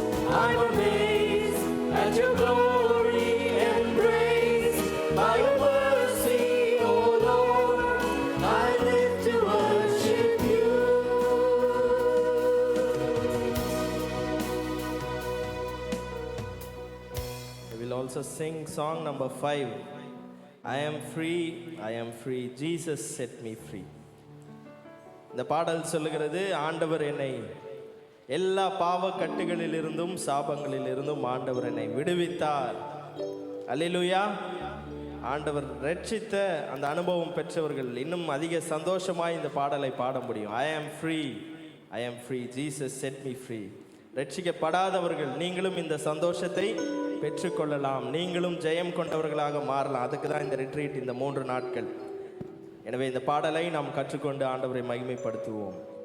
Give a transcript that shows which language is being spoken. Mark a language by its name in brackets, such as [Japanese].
[English] I'm amazed at your glory and grace, by your mercy, oh Lord, I live to worship you. We will also sing song number 5. I am free, Jesus set me free. [Tamil] இந்த பாடல் சொல்லுகிறது, ஆண்டவர் என்னை எல்லா பாவக்கட்டுகளிலிருந்தும் சாபங்களிலிருந்தும் ஆண்டவர் என்னை விடுவித்தார். அல்லேலூயா. ஆண்டவர் ரட்சித்த அந்த அனுபவம் பெற்றவர்கள் இன்னும் அதிக சந்தோஷமாய் இந்த பாடலை பாட முடியும். [English] I am free, Jesus set me free. [Tamil] ரட்சிக்கப்படாதவர்கள் நீங்களும் இந்த சந்தோஷத்தை பெற்றுக்கொள்ளலாம். நீங்களும் ஜெயம் கொண்டவர்களாக மாறலாம். அதுக்கு தான் இந்த ரிட்ரீட், இந்த 3 நாட்கள். எனவே இந்த பாடலை நாம் கற்றுக்கொண்டு ஆண்டவரை மகிமைப்படுத்துவோம்.